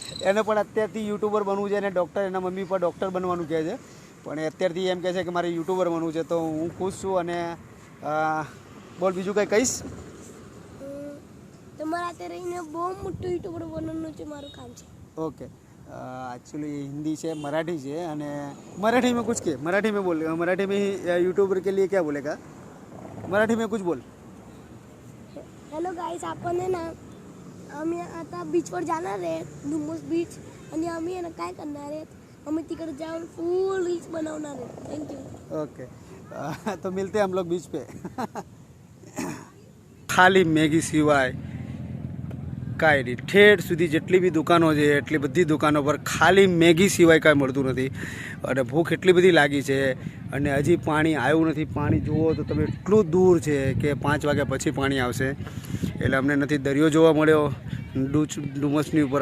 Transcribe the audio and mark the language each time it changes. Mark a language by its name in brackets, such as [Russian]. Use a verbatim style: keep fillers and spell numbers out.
[Gujarati] એને પણ અત્યારથી યુટ્યુબર બનવું છે અને ડૉક્ટર, એના મમ્મી પણ ડૉક્ટર બનવાનું કહે છે પણ એ અત્યારથી એમ કહે છે કે મારે યુટ્યુબર બનવું છે, તો હું ખુશ છું। અને અ, બોલ બીજું કંઈ કહીશ? અમ, તમારા હાથે રહીને બહુ મોટું યુટ્યુબર બનવાનું છે, મારું કામ છે। [Hindi] ઓકે, एक्चुअली ये हिंदी से मराठी से [Gujarati] અને [Hindi] मराठी में कुछ के, मराठी में बोल, मराठी में ही यूट्यूबर के लिए क्या बोलेगा, मराठी में कुछ बोल। [Gujarati] હેલો ગાઈસ, આપણને ના [Marathi] आम्ही आता बीचवर जाणार आहे, डुमस बीच, आणि आम्ही आहे ना काय करणार आहे, आम्ही तिकडे जाऊन फुल रील्स बनवणार आहे। [English] Thank you. [Hindi] ओके, तो मिलते हैं हम लोग बीच पे। [Gujarati] ખાલી મેગી સિવાય કાંઈ નહીં, ઠેર સુધી જેટલી બી દુકાનો છે એટલી બધી દુકાનો પર ખાલી મેગી સિવાય કાંઈ મળતું નથી અને ભૂખ એટલી બધી લાગી છે અને હજી પાણી આવ્યું નથી। પાણી જુઓ તો તમે, એટલું દૂર છે કે પાંચ વાગ્યા પછી પાણી આવશે, એટલે અમને નથી દરિયો જોવા મળ્યો ડુચ ડુમસની ઉપર।